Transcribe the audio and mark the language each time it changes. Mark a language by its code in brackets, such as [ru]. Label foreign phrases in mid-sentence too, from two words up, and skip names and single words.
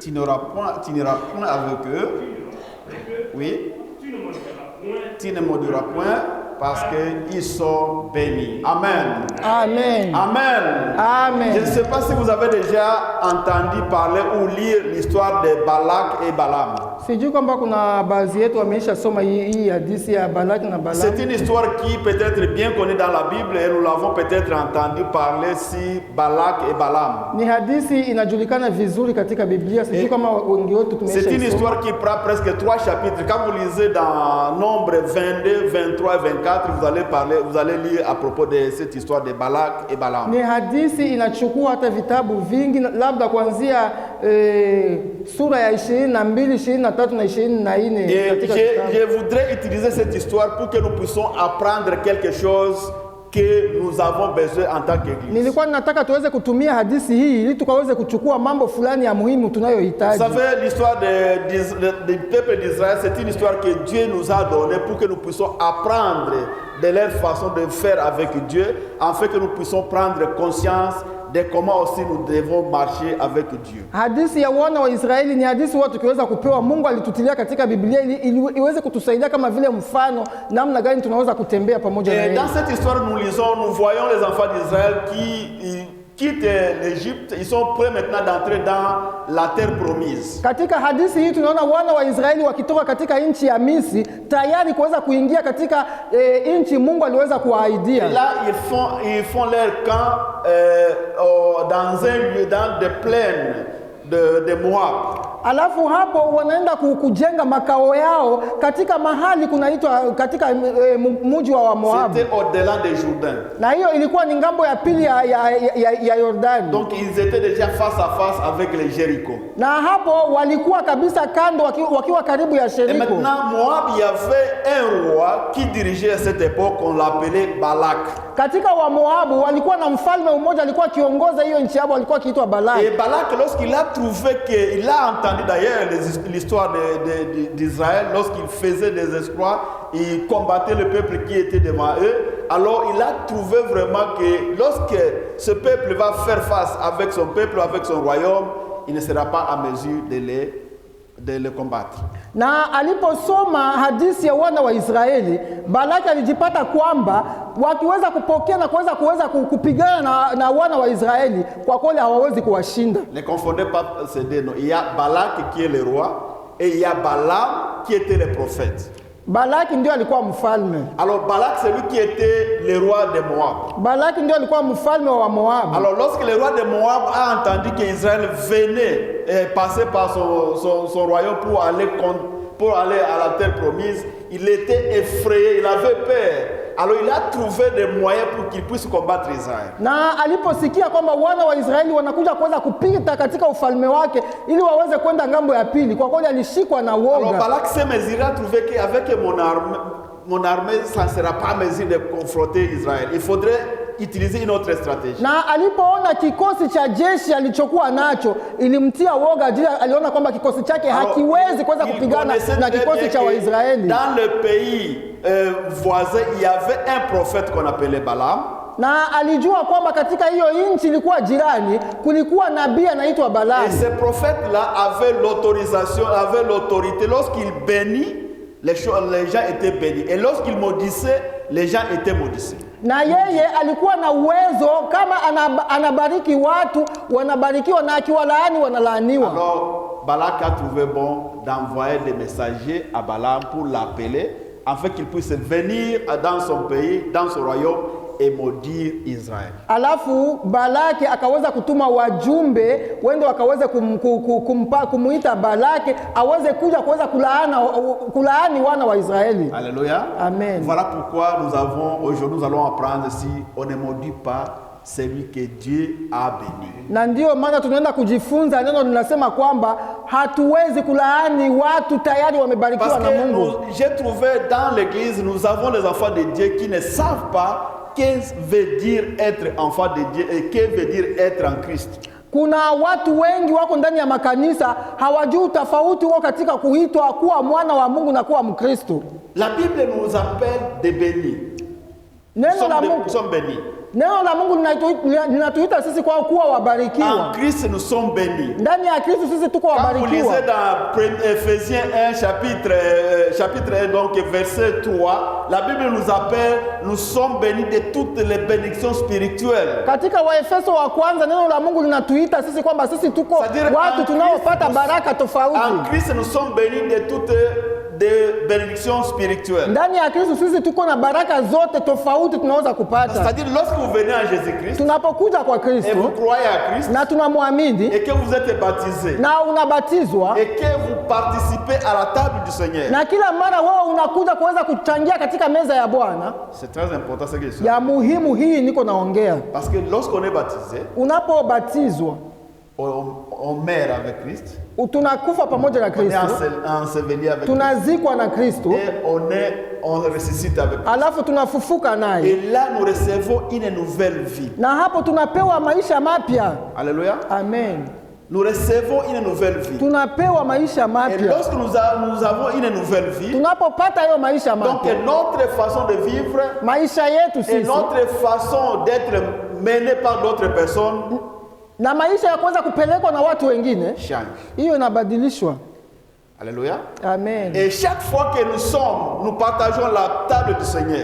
[fr] Tu n'iras point avec eux. Oui. Tu ne maudiras point. Tu ne maudiras point parce qu'ils sont bénis. Amen. Amen. Amen. Amen. Je ne sais pas si vous avez déjà entendu parler ou lire l'histoire de Balak et Balaam. [sw] Sijui kwamba kuna baadhi yetu wameisha soma hii hadithi ya Balaki na Balaam. [fr] C'est une histoire qui peut être bien connue dans la Bible et nous l'avons peut-être entendu parler si Balak et Balaam. [sw] Ni hadithi inajulikana vizuri katika Biblia. Sijui kama wengi wetu tumeisha [fr] C'est une [sw] isoma. [fr] histoire qui prend presque 3 chapitres. Quand vous lisez dans Nombre 22, 23 et 24, vous allez lire à propos de cette histoire de Balak et Balaam. [sw] Ni hadithi inachukua hata vitabu vingi, labda kuanzia sura ya 22, 23 na 24 [fr] Et [sw] katika kitabu. [fr] je voudrais utiliser cette histoire pour que nous puissions apprendre quelque chose que nous avons besoin en tant qu'Église. [sw] Nilikuwa nataka tuweze kutumia hadithi hii ili tukaweze kuchukua mambo fulani ya muhimu [fr] Vous [sw] tunayohitaji. [fr] savez, l'histoire du peuple d'Israël, c'est une histoire que Dieu nous a donnée pour que nous puissions apprendre de leur façon de faire avec Dieu, afin que nous puissions prendre conscience de comment aussi nous devons marcher avec Dieu. [sw] Hadithi ya wana wa Israeli ni hadithi watu tukiweza kupewa. Mungu alitutilia katika Biblia ili iweze kutusaidia kama vile mfano namna gani tunaweza kutembea pamoja na [fr] Et [sw] yeye. [fr] dans cette histoire, nous lisons, nous voyons les enfants d'Israël qui quittent l'Égypte. Ils sont prêts maintenant d'entrer dans la terre promise. [sw] Katika hadithi hii tunaona wana wa Israeli wakitoka katika nchi ya Misri tayari kuweza kuingia katika nchi Mungu aliweza kuwaahidia. [fr] Et là, ils font leur camp dans un lieu, dans des plaines de Moab. [sw] Alafu hapo wanaenda kujenga makao yao katika mahali kunaitwa katika mji wa Moab. [fr] C'était au-delà des Jourdain. [sw] Na hiyo ilikuwa ni ngambo ya pili ya Yordani. [fr] Donc ils étaient déjà face à face avec les Jéricho. [sw] Na hapo walikuwa kabisa kando wakiwa karibu ya [fr] Et [sw] Yeriko. [fr] maintenant, Moab, il y avait un roi qui dirigeait à cette époque, on l'appelait Balak. [sw] Katika wa Moabu walikuwa na mfalme mmoja alikuwa akiongoza hiyo nchi yao, alikuwa akiitwa Balak. [fr] Et Balak, lorsqu'il a trouvé qu'il a entendu d'ailleurs l'histoire d'Israël, lorsqu'il faisait des exploits, il combattait le peuple qui était devant eux. alors il a trouvé vraiment que lorsque ce peuple va faire face avec son peuple, avec son royaume, il ne sera pas à mesure de le combattre. [sw] Na aliposoma hadithi ya wana wa Israeli, Balaki alijipata kwamba wakiweza kupokea na kuweza kupigana na wana wa Israeli, kwa kweli hawawezi kuwashinda. [fr] Ne confondez pas ces deux noms. Il y a Balak qui est le roi et il y a Balaam qui était le prophète. [sw] Balaki ndio alikuwa mfalme. [fr] Alors Balak c'est lui qui était le roi de Moab. [sw] Balaki ndio alikuwa mfalme wa Moab. [fr] Alors lorsque le roi de Moab a entendu qu'Israël venait passer par son royaume pour aller à la terre promise, il était effrayé, il avait peur. Alors il a trouvé des moyens pour qu'il puisse combattre Israël. [sw] Na aliposikia kwamba wana wa Israeli wanakuja kuweza kupita katika ufalme wake ili waweze kwenda ngambo ya pili, kwa kweli alishikwa na woga. [fr] Alors Balak s'est mesuré à trouver qu'avec mon armée, ça ne sera pas mesure de confronter Israël. Il faudrait utiliser une autre stratégie. [sw] Na alipoona kikosi cha jeshi alichokuwa nacho ilimtia woga, aliona kwamba kikosi chake hakiwezi kuweza kupigana na kikosi cha Waisraeli. [fr] Dans le pays voisin, il y avait un prophète qu'on appelait Balaam. [sw] Na alijua kwamba katika hiyo nchi ilikuwa jirani kulikuwa nabii anaitwa Balaam. [fr] Et ce prophète-là avait l'autorisation, avait l'autorité. Lorsqu'il bénit, les gens étaient bénis. Et lorsqu'il maudissait, les gens étaient maudissés. [sw] Na yeye alikuwa na uwezo kama anabariki watu wanabarikiwa na akiwalaani wanalaaniwa. [fr] Alors Balak a trouvé bon d'envoyer des messagers à Balaam pour l'appeler afin qu'il puisse venir dans son pays, dans son royaume et maudire Israël. [sw] Alafu Balaki akaweza kutuma wajumbe wende wakaweze kumuita Balaki aweze kuja kuweza kulaani wana wa Israeli. [fr] Alléluia. Amen. Voilà pourquoi aujourd'hui nous allons apprendre si on ne maudit pas celui que Dieu a béni. [sw] Na ndio maana tunaenda kujifunza neno linasema kwamba hatuwezi kulaani watu tayari wamebarikiwa na Mungu. [fr] J'ai trouvé dans l'église, nous avons les enfants de Dieu qui ne savent pas qu'est-ce que veut dire être enfant de Dieu et qu'est-ce que veut dire être en Christ. [sw] Kuna watu wengi wako ndani ya makanisa hawajui tofauti wao katika kuitwa kuwa mwana wa Mungu na kuwa Mkristo. [fr] La Bible nous appelle des bénis. Nous sommes bénis. [sw] Neno la Mungu linatuita sisi kwa kuwa wabarikiwa. [fr] En Christ nous sommes bénis. [sw] Ndani ya Kristo sisi tuko wabarikiwa. [fr] Quand vous lisez dans Ephésiens 1 chapitre 1 donc verset 3, la Bible nous appelle, nous sommes bénis de toutes les bénédictions spirituelles. [sw] Katika Waefeso wa kwanza neno la Mungu linatuita sisi kwamba sisi tuko watu tunaopata baraka tofauti. [fr] En Christ nous sommes bénis de toutes des bénédictions spirituelles. [sw] Ndani ya Kristo sisi tuko na baraka zote tofauti tunaweza kupata. [fr] C'est-à-dire lorsque vous venez à Jésus-Christ, [sw] tunapokuja kwa Kristo [fr] et vous croyez à Christ, [sw] na tunamwamini [fr] et que vous êtes baptisé, [sw] na unabatizwa, [fr] et que vous participez à la table du Seigneur, [sw] na kila mara wewe unakuja kuweza kuchangia katika meza ya Bwana. [fr] c'est très important ce que je dis. [sw] Ya muhimu hii niko naongea. [fr] Parce que lorsqu'on est baptisé, [sw] unapobatizwa [fr] on meurt avec Christ. [sw] Tunakufa pamoja na Kristo. [fr] On est enseveli avec Christ. [sw] Tunazikwa na Kristo. [fr] Et on ressuscite avec Christ. [sw] Alafu tunafufuka naye. [fr] Et là nous recevons une nouvelle vie. [sw] Na hapo tunapewa maisha mapya. [fr] Alléluia. Amen. Nous recevons une nouvelle vie. [sw] Tunapewa maisha mapya. [fr] Et lorsque nous avons une nouvelle vie, [sw] tunapopata hiyo maisha mapya, [fr] donc notre façon de vivre, [sw] maisha yetu sisi, [fr] et notre façon d'être mené par d'autres personnes, [sw] na maisha ya kuweza kupelekwa na watu wengine [fr] change. [sw] Hiyo inabadilishwa. [fr] Alléluia. Amen. Et chaque fois que nous partageons la table du Seigneur,